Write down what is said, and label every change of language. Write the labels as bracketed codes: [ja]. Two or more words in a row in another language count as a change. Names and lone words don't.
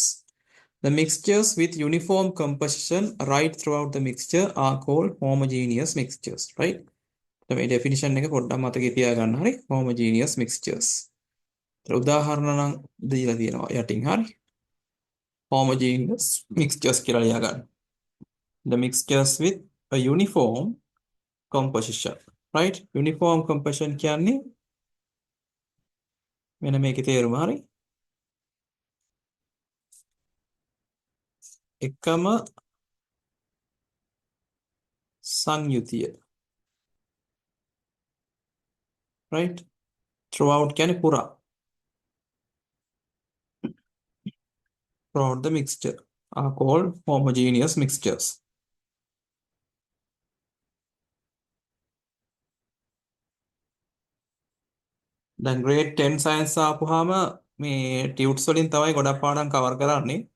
[en] The mixtures with uniform composition right throughout the mixture are called homogeneous mixtures, right? [si] මේ definition එක පොඩ්ඩක් මතකේ තියාගන්න හරි [en] homogeneous mixtures. [si] උදාහරණ නම් දීලා තියෙනවා යටින් හරි [en] homogeneous mixtures [si] කියලා ලියා ගන්න. [en] The mixtures with a uniform composition, right? Uniform composition [si] කියන්නේ මෙන්න මේකේ තේරුම හරි එකම සංයුතිය, right? [en] Throughout [si] කියන්නේ පුරා [en] throughout the mixture are called homogeneous mixtures. [si] දැන් [en] grade 10 science [si] ආපුවාම මේ ටියුට්ස් වලින් තමයි ගොඩක් පාඩම් කවර් කරන්නේ.